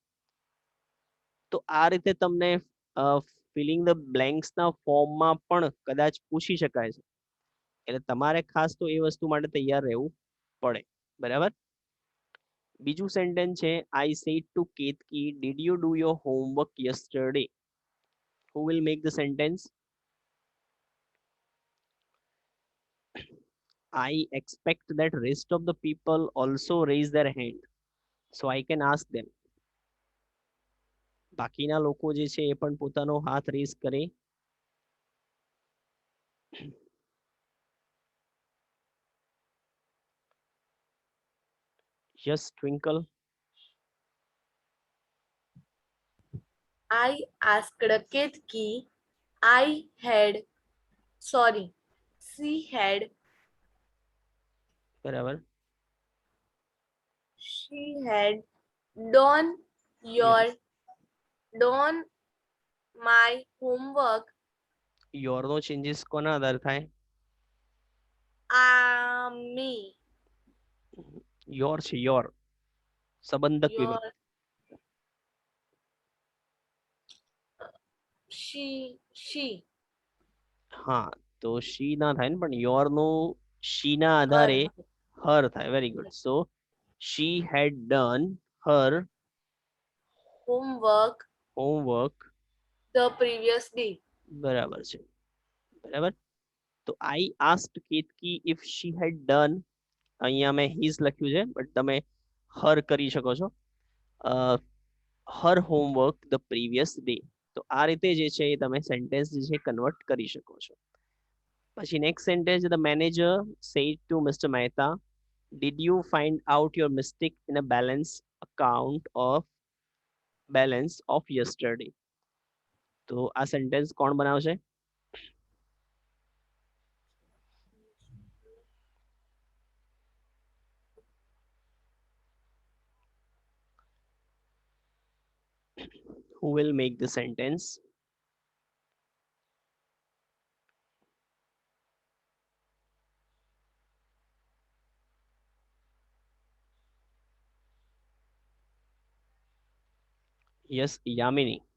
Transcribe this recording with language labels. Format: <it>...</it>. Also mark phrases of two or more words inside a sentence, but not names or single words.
<gu>તો આ રીતે તમને</gu> <en>filling the blanks</en> <gu>ના ફોર્મમાં પણ કદાચ પૂછી શકાય છે. એટલે તમારે ખાસ તો એ વસ્તુ માટે તૈયાર રહેવું પડે. બરાબર. બીજું સેન્ટેન્સ છે,</gu> <en>I said to Ketki, did you do your homework yesterday. who will make the sentence? I expect that rest of the people also raise their hand, so I can ask them.</en> <gu>બાકીના લોકો જે છે એ પણ પોતાનો હાથ રેઝ કરે.</gu> <en>Yes, Twinkle. I asked Ketki. She had</en> <gu>બરાબર.</gu> <en>done done my homework.</en> <gu>યોર નો ચેન્જીસ કોના આધાર થાય?</gu> <en>Me.</en> <gu>યોર છે, યોર સંબંધક વિભાગ.</gu> <en>She.</en> <gu>હા, તો she ના થાય ને, પણ યોર નું she ના આધારે her થાય.</gu> <en>very good. સો she had done her homework the previous day.</en> <gu>બરાબર છે. બરાબર. તો</gu> <en>I asked Ketki if she had done,</en> <gu>અહીંયા મેં his લખ્યું છે, બટ તમે her કરી શકો છો.</gu> <en>her homework the previous day.</en> <gu>તો આ રીતે જે છે એ તમે સેન્ટેન્સ જે છે કન્વર્ટ કરી શકો છો. પછી</gu> <en>next sentence, the manager said to Mr. Mehta, did you find out your mistake in a balance of yesterday?</en> <gu>તો આ સેન્ટેન્સ કોણ બનાવશે?</gu> <en>Who will make the sentence? Yes, Yamini.</en>